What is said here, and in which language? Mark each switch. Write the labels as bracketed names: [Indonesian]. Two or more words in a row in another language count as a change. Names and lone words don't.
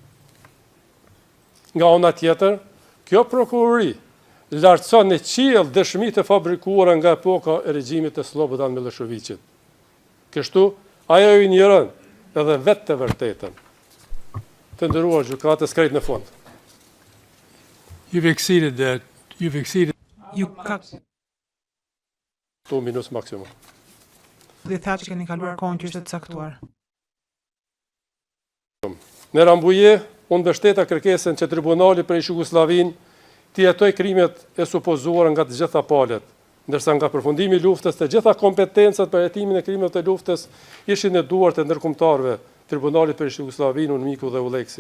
[Albanian] Nga ana tjetër, kjo prokurori lartëson në qiell dëshmitë e fabrikuara nga epoka e regjimit të Slobodan Miloševićit. Kështu, ajo i njëron edhe vetë të vërtetën. Të nderuar gjykatës, krejt në fund. [English] You've exceeded that. You've exceeded. [Albanian] Ju ka 2 minutë maksimum. dhe tha që keni kaluar kohën që ishte të caktuar. Në Rambuje, unë mbështeta kërkesën që tribunali për Jugosllavinë të jetoj krimet e supozuara nga të gjitha palët, ndërsa nga përfundimi i luftës të gjitha kompetencat për hetimin e krimeve të luftës ishin në duart e ndërkombëtarëve, Tribunalit për Jugosllavinë, Unmiku dhe Uleksi.